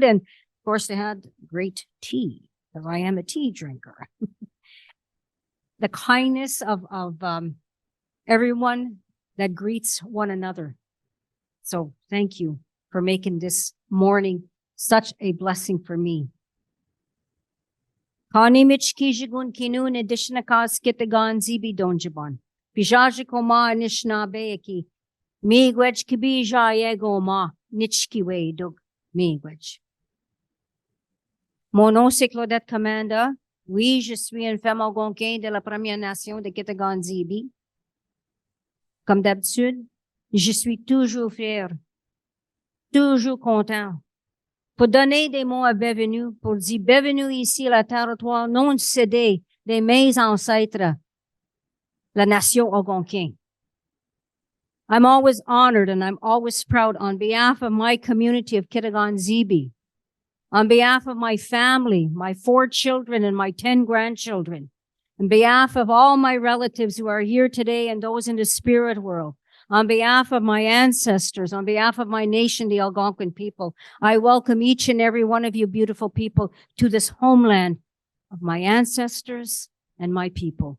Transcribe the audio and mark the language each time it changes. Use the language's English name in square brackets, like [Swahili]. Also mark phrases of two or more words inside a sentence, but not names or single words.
[English] And of course, they had great tea, because I am a tea drinker. The kindness of everyone that greets one another. So thank you for making this morning such a blessing for me. [Algonquin] Kanimich kijigun kinun edishnakas kitagan zibi donjabon. Pijajikoma nishnabeeki. Miigwech kibija yegoma nichkiwe dug miigwech. [French] Mon nom, c'est Claudette Commanda. Oui, je suis une femme algonquine de la Première Nation de Kitaghan-Zibi. Comme d'habitude, je suis toujours fière, toujours content pour donner des mots à bienvenue, pour dire bienvenue ici à la territoire non cédé des mes ancêtres, la nation algonquin. [English] I'm always honored and I'm always proud on behalf of my community of Kitaghan-Zibi, on behalf of my family, my 4 children and my 10 grandchildren, on behalf of all my relatives who are here today and those in the spirit world, on behalf of my ancestors, on behalf of my nation, the Algonquin people, I welcome each and every one of you beautiful people to this homeland of my ancestors and my people.